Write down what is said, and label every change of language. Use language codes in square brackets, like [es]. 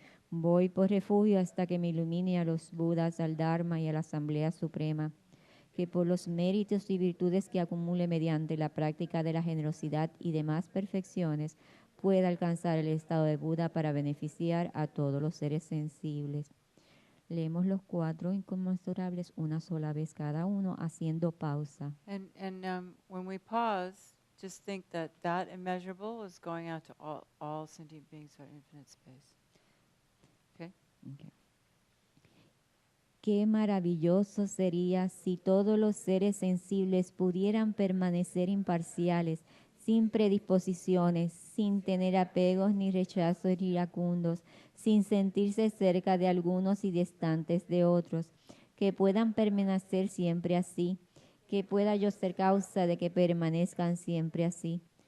[es] Voy por refugio hasta que me ilumine a los Budas, al Dharma y a la Asamblea Suprema, que por los méritos y virtudes que acumule mediante la práctica de la generosidad y demás perfecciones, pueda alcanzar el estado de Buda para beneficiar a todos los seres sensibles. Leemos los 4 inconmensurables una sola vez cada uno, haciendo pausa. [en] And when we pause, just think that that immeasurable is going out to all sentient beings out in infinite space. Okay? Okay. [es] Qué maravilloso sería si todos los seres sensibles pudieran permanecer imparciales, sin predisposiciones, sin tener apegos ni rechazos iracundos, sin sentirse cerca de algunos y distantes de otros, que puedan permanecer siempre así, que pueda yo ser causa de que permanezcan siempre así.